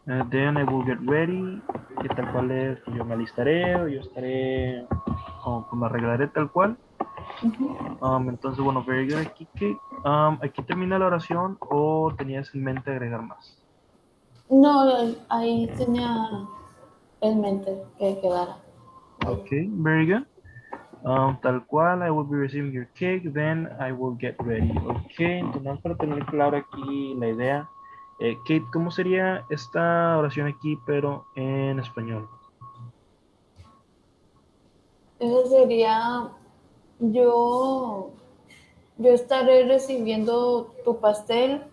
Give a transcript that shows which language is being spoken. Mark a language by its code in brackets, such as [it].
[en] Then I will get ready. [es] Que tal cual es, yo me alistaré o yo estaré, o me arreglaré tal cual. Entonces, bueno, [en] very good [es] aquí, Kate. ¿Aquí termina la oración o tenías en mente agregar más? No, ahí tenía en mente que quedara. Ahí. [en] Ok, very good. [es] Tal cual, [en] I will be receiving your cake, then I will get ready. [es] Ok, entonces para tener claro aquí la idea. Kate, ¿cómo sería esta oración aquí, pero en español? Eso sería, yo, yo estaré recibiendo tu pastel,